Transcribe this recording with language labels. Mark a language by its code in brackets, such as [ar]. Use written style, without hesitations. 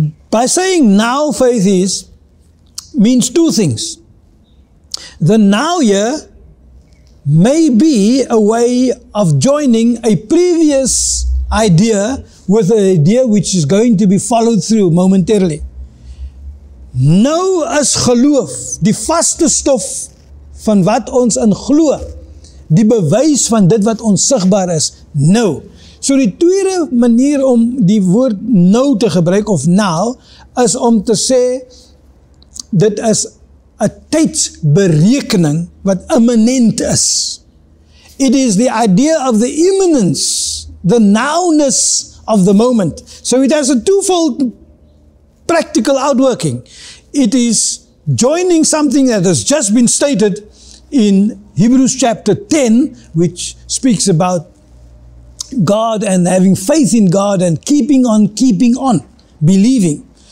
[en] By saying now faith is, means two things. The now here may be a way of joining a previous idea with an idea which is going to be followed through momentarily. [af] Nou is geloof, die vaste stof van wat ons in glo, die bewys van dit wat onsigbaar is, nou. So die tweede manier om die woord nou te gebruik, of now, is om te sê, dit is 'n tydsberekening wat imminent is. [en] It is the idea of the imminence, the nowness of the moment. So it has a twofold practical outworking. It is joining something that has just been stated in Hebrews chapter 10, which speaks about God and having faith in God and keeping on, believing.